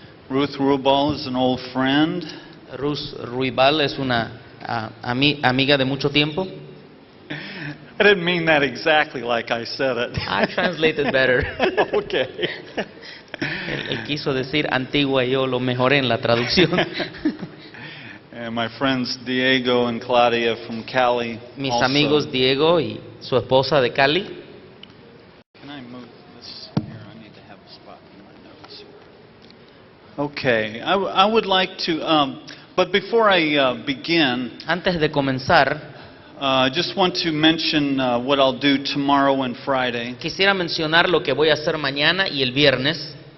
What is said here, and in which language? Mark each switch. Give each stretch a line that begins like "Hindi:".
English: Ruth Rubal is an old friend.
Spanish: Ruth Ruibal es una amiga de mucho tiempo.
English: I didn't mean that exactly like I said it. I translated better. Okay.
Spanish: Él quiso decir antigua y yo lo mejoré en la traducción.
English: And my friends Diego and Claudia from Cali.
Spanish: Mis
English: also.
Spanish: amigos Diego y su esposa de Cali.
English: Can I move this here? I need to have a spot in my notes here. Okay. I would like to, but before I begin,
Spanish: Antes de comenzar,
English: I just want to mention what I'll do tomorrow and Friday.
Spanish: quisiera mencionar lo que voy a hacer mañana y el viernes.